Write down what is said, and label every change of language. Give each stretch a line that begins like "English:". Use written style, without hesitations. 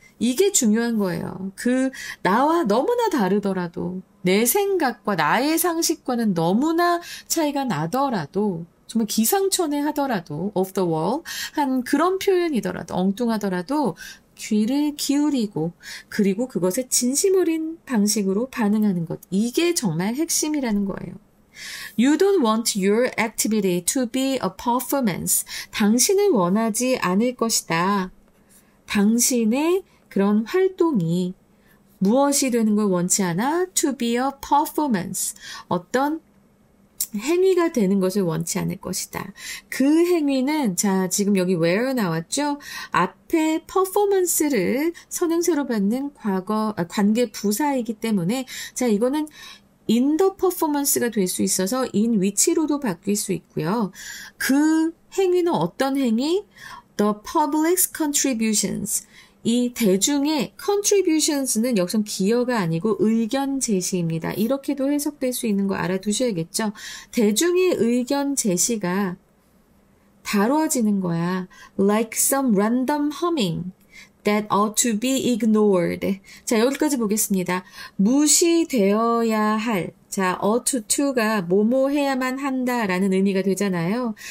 Korean: 이게 중요한 거예요. 나와 너무나 다르더라도 내 생각과 나의 상식과는 너무나 차이가 나더라도 정말 기상천외하더라도
English: off the wall
Korean: 한 그런 표현이더라도 엉뚱하더라도 귀를 기울이고 그리고 그것에 진심 어린 방식으로 반응하는 것. 이게 정말 핵심이라는 거예요.
English: You don't want your activity to be a performance.
Korean: 당신을 원하지 않을 것이다. 당신의 그런 활동이 무엇이 되는 걸 원치 않아?
English: To be a performance.
Korean: 어떤 행위가 되는 것을 원치 않을 것이다. 그 행위는 자 지금 여기 where 나왔죠? 앞에 performance를 선행사로 받는 관계 부사이기 때문에 자 이거는
English: in the performance
Korean: 가 될 수 있어서 in which로도 바뀔 수 있고요. 그 행위는 어떤 행위?
English: The public's contributions.
Korean: 이 대중의 contributions는 여기서 기여가 아니고 의견 제시입니다. 이렇게도 해석될 수 있는 거 알아두셔야겠죠. 대중의 의견 제시가 다뤄지는 거야.
English: Like some random humming that ought to be ignored.
Korean: 자, 여기까지 보겠습니다. 무시되어야 할. 자, ought to가 뭐뭐 해야만 한다라는 의미가 되잖아요.